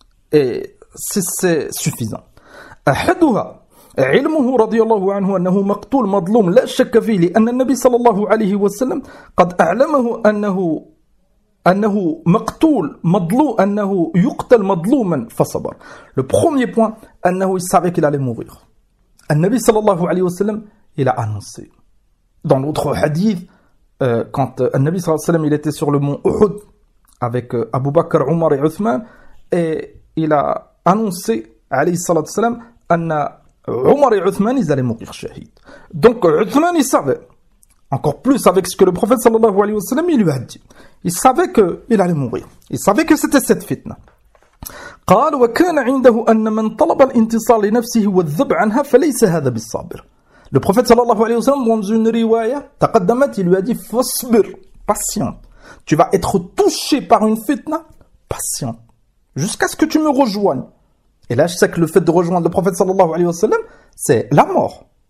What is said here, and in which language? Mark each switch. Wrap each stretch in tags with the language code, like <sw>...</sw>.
<fr>Et c'est suffisant.</fr> <ar>Ahaduha ilmuhu radiyallahu anhu annahu maqtul madloum la shakka fihi li anna an-nabi sallallahu alayhi wa sallam qad a'lamahu أنه مقتول مظلوم أنه يقتل مظلوما فصبر.</ar> <fr>Le premier point, أنه il savait qu'il allait mourir.</fr> <ar>النبي صلى الله عليه وسلم</ar> <fr>il a annoncé. Dans l'autre hadith, quand</fr> <ar>النبي صلى الله عليه وسلم</ar> <fr>il était sur le mont Uhud avec Abu Bakr, Omar et Uthman, et il a annoncé</fr> <ar>عليه الصلاة والسلام أن</ar> <fr>Omar et Uthman ils allaient mourir شهيد. Donc Uthman il savait. Encore plus avec ce que le prophète sallallahu alayhi wa sallam il lui a dit. Il savait qu'il allait mourir. Il savait que c'était cette fitna.</fr> <ar>قال وكان عنده أن من طلب الانتصار لنفسه والذب عنها فليس هذا بالصابر.</ar> <fr>Le prophète sallallahu alayhi wa sallam dans une riwaya تقدمت il lui a dit فصبر, patiente. Tu vas être touché par une fitna, patiente. Jusqu'à ce que tu me rejoignes. Et là je sais que le fait de rejoindre le prophète sallallahu alayhi wa sallam c'est la mort.</fr>